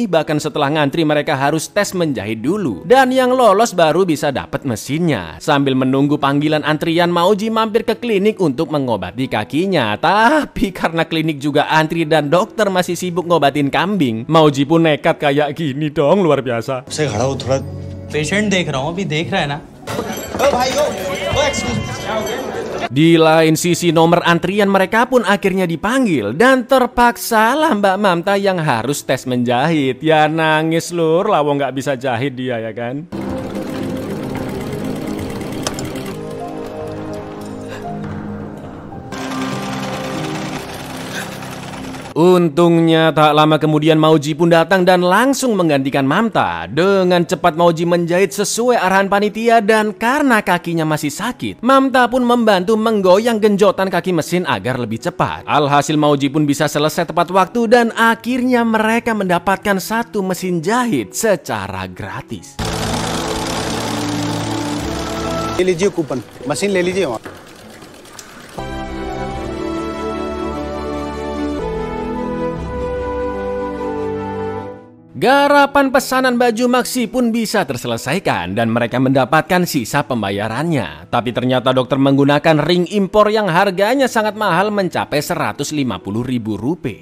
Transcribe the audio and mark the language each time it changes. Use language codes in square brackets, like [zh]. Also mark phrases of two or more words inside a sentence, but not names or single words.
[id] Bahkan setelah ngantri mereka harus tes menjahit dulu. Dan yang lolos baru bisa dapat mesin. Sambil menunggu panggilan antrian, Mauji mampir ke klinik untuk mengobati kakinya. Tapi karena klinik juga antri dan dokter masih sibuk ngobatin kambing, Mauji pun nekat kayak gini dong, luar biasa. [hi] से खड़ा हो, थोड़ा पेशेंट देख रहा हूँ, अभी देख रहा है ना? ओ भाई ओ [en] excuse me, [id] Di lain sisi nomor antrian mereka pun akhirnya dipanggil dan terpaksa lah Mbak Mamta yang harus tes menjahit. Ya nangis lur, lawang nggak bisa jahit dia ya kan. Untungnya tak lama kemudian Mauji pun datang dan langsung menggantikan Mamta. Dengan cepat Mauji menjahit sesuai arahan panitia dan karena kakinya masih sakit, Mamta pun membantu menggoyang genjotan kaki mesin agar lebih cepat. Alhasil Mauji pun bisa selesai tepat waktu dan akhirnya mereka mendapatkan satu mesin jahit secara gratis. [hi] ले लीजिए कूपन, मशीन ले लीजिए वहाँ। [id] Garapan pesanan baju Maxi pun bisa terselesaikan dan mereka mendapatkan sisa pembayarannya. Tapi ternyata dokter menggunakan ring impor yang harganya sangat mahal mencapai Rp150.000.